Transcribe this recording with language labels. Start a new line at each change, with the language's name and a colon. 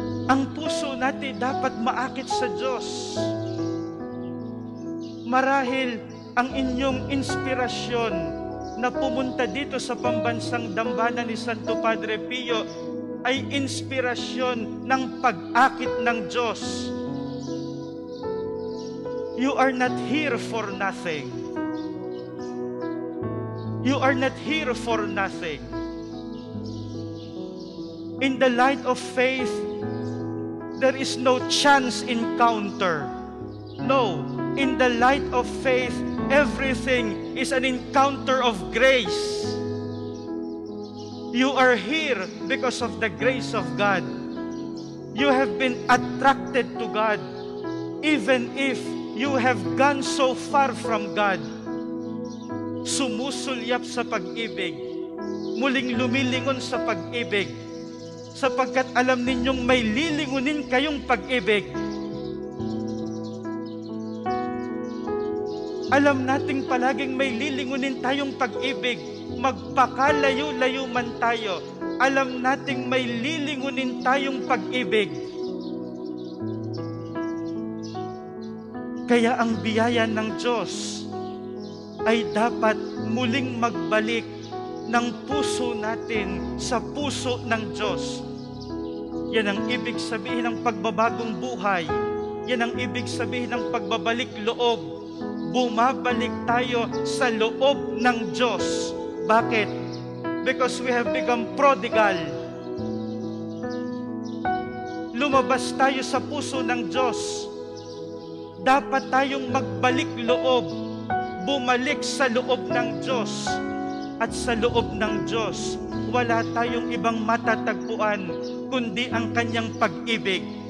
Filipino: Ang puso natin dapat maakit sa Diyos. Marahil ang inyong inspirasyon na pumunta dito sa pambansang dambana ni Santo Padre Pio ay inspirasyon ng pag-akit ng Diyos.
English: You are not here for nothing. You are not here for nothing. In the light of faith, there is no chance encounter. No, in the light of faith, everything is an encounter of grace. You are here because of the grace of God. You have been attracted to God, even if you have gone so far from God.
Filipino: Sumusulyap sa pag-ibig, muling lumilingon sa pag-ibig, sapagkat alam ninyong may lilingunin kayong pag-ibig. Alam nating palaging may lilingunin tayong pag-ibig, magpakalayo-layo man tayo. Alam nating may lilingunin tayong pag-ibig. Kaya ang biyaya ng Diyos ay dapat muling magbalik ng puso natin sa puso ng Diyos. Yan ang ibig sabihin ng pagbabagong buhay. Yan ang ibig sabihin ng pagbabalik loob. Bumabalik tayo sa loob ng Diyos. Bakit?
English: Because we have become prodigal.
Filipino: Lumabas tayo sa puso ng Diyos. Dapat tayong magbalik loob. Bumalik sa loob ng Diyos. At sa loob ng Diyos, wala tayong ibang matatagpuan kundi ang Kanyang pag-ibig.